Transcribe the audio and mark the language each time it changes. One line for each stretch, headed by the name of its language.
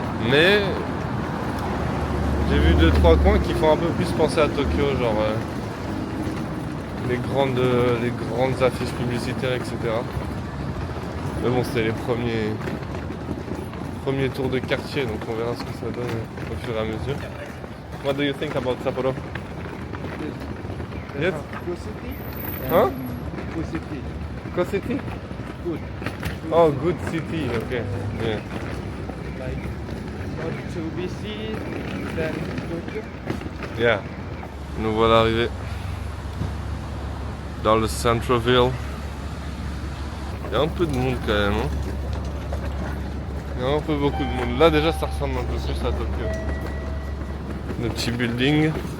French: Mais j'ai vu 2-3 coins qui font un peu plus penser à Tokyo, genre les grandes affiches publicitaires, etc. Mais bon, c'était les premiers tours de quartier, donc on verra ce que ça donne au fur et à mesure.
English: What do you think about Sapporo? Yes? Go city. Huh? Go city. Go city? Good. Oh, good city, okay. Yeah. Like not too busy than Tokyo. Yeah.
French: Nous voilà arrivés dans le Centroville. Il y a un peu de monde quand même. Hein. Il y a un peu beaucoup de monde. Là déjà ça ressemble un peu plus à Tokyo. Le petit building.